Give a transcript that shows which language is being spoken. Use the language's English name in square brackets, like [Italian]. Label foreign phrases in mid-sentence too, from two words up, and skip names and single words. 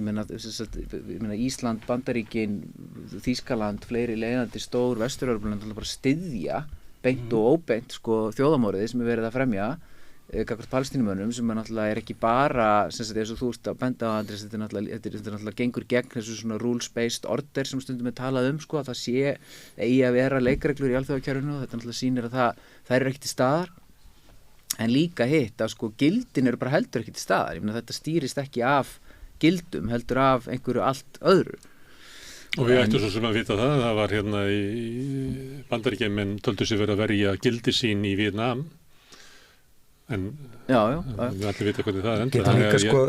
[Icelandic] meina Ísland, Bandaríkin, Þýskaland, fleiri leiðandi stór Vestur-Evrópulönd bara styðja beint og óbeint þjóðamorðið sem verið að fremja gagnvart Palestínumönnum, sem náttúrulega ekki bara eins og þú ert að benda á, Andrés, þetta náttúrulega gengur gegn þessu svona [English] rules-based order [Icelandic] sem stundum talað að það eigi að vera leikreglur í alþjóðakerfinu, og þetta náttúrulega sýnir að það er ekki til staðar. En líka hitt að gildin eru bara heldur ekki til staðar. Ég meina, þetta stýrist ekki af gildum, heldur af einhverju allt öðru. Og við ættum svo sem að vita það var hérna í Bandaríkjamenn töldu sig verið að verja gildi sín í Víetnam, en við ætlum vita hvernig það enda.